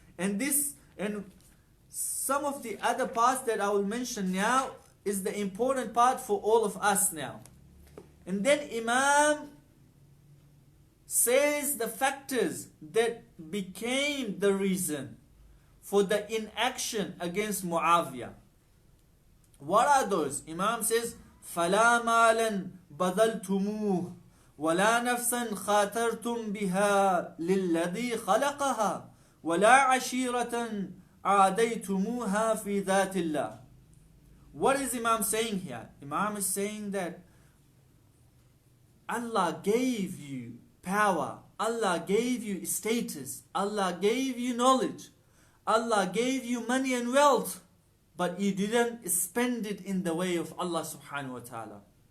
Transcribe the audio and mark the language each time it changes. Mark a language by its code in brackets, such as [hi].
[en] And some of the other parts that I will mention now is the important part for all of us now. And then Imam says the factors that became the reason for the inaction against Muawiyah. What are those? Imam says, [ar] فَلَا مَالًا بَذَلْتُمُوهُ وَلَا نَفْسًا خَاطَرْتُمْ بِهَا لِلَّذِي خَلَقَهَا وَلَا عَشِيرَةً عَادَيْتُمُوهَا فِي ذَاتِ اللَّهِ. [en] What is Imam saying here? Imam is saying that Allah gave you power, Allah gave you status, Allah gave you knowledge, Allah gave you money and wealth, but you didn't spend it in the way of Allah subhanahu wa ta'ala.